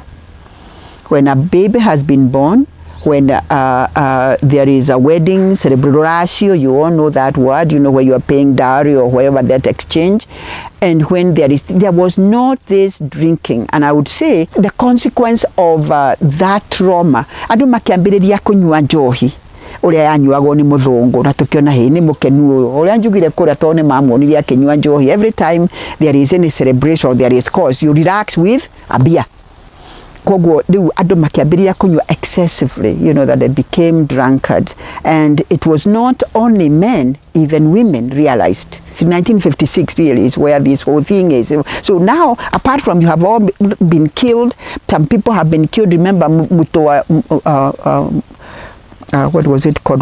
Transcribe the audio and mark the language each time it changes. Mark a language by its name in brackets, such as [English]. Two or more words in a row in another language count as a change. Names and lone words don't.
[English] When a baby has been born, when there is a wedding, celebratio, you all know that word, you know, where you are paying dowry or whatever, that exchange. And when there was not this drinking. And I would say the consequence of that trauma, [Kikuyu] andu makiambiriria kunywa njohi uria yanyuagwo ni muthungu, na tukiona ni mukenu uria njugire kuria tone mamuonirie akinywa njohi. [English] Every time there is any celebration, there is cause, you relax with a beer. [Kikuyu] Koguo riu andu makiambiriria kunywa [English] excessively, you know, that they became drunkards. And it was not only men, even women realized. 1956 really is where this whole thing is. So now, apart from you have all been killed, some people have been killed. Remember what was it called?